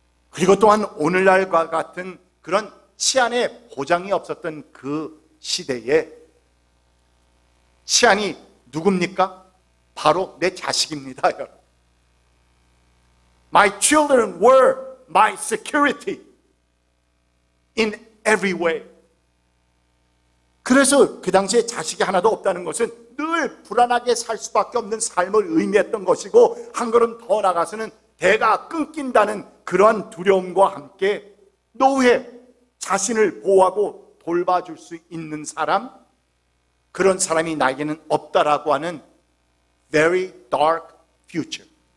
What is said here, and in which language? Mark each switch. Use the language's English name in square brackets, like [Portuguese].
[Korean] 그리고 또한 오늘날과 같은 그런 치안의 보장이 없었던 그 시대에 치안이 누굽니까? 바로 내 자식입니다, 여러분. [English] My children were my security in every way. [Korean] 그래서 그 당시에 자식이 하나도 없다는 것은 늘 불안하게 살 수밖에 없는 삶을 의미했던 것이고, 한 걸음 더 나가서는 대가 끊긴다는 그러한 두려움과 함께 노후에 자신을 보호하고 돌봐줄 수 있는 사람, 그런 사람이 나에게는 없다라고 하는 [English] very dark future.